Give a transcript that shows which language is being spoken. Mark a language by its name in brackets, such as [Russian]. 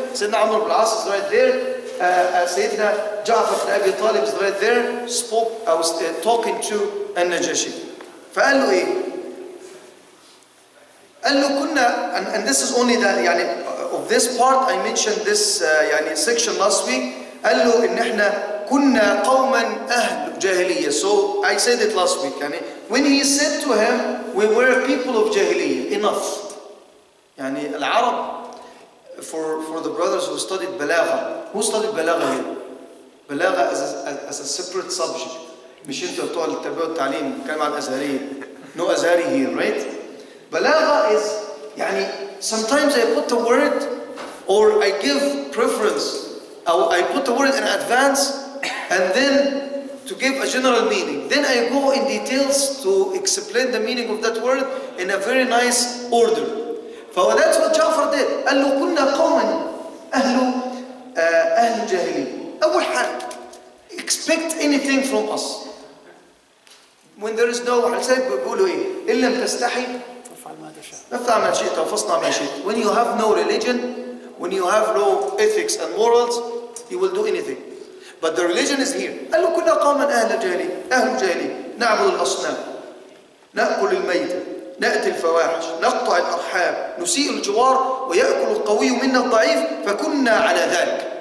[English] Sayyidina Amr ibn al-As is right there. Sayyidina Ja'far ibn Abi Talib is right there. I was talking to Al-Najashi. [Arabic] فقال له إيه؟ قال له كنا, [English] and this is only the يعني of this part I mentioned this يعني section last week. [Arabic] قال له إن إحنا كنا قوما أهل جاهلية. [English] So I said it last week. يعني when he said to him, we were people of جاهلية. Enough. [Arabic] يعني العرب, [English] for the brothers who studied بلاغة. Who studied بلاغة here? بلاغة as a separate subject. [Arabic] مش انتوا بتوع التربية والتعليم بنتكلم عن الأزهرية. [English] No Azhari here, right? بلاغة is يعني sometimes I put a word or I give preference. I put the word in advance and then to give a general meaning. Then I go in details to explain the meaning of that word in a very nice order. That's what Ja'far did. [Arabic] قال له كنا قوما أهل جاهلية. أول حاجة, [English] expect anything from us. When there is no, [Arabic] بيقولوا إيه؟ إن لم تستحي فافعل ما شئت وفاصنع ما شئت. [English] When you have no religion, when you have no ethics and morals, you will do anything. But the religion is here. [Arabic] قال له كنا قوما أهل جاهلية نعبد الأصنام نأكل الميتة نأتي الفواحش نقطع الأرحام نسيء الجوار ويأكل القوي منا الضعيف فكنا على ذلك.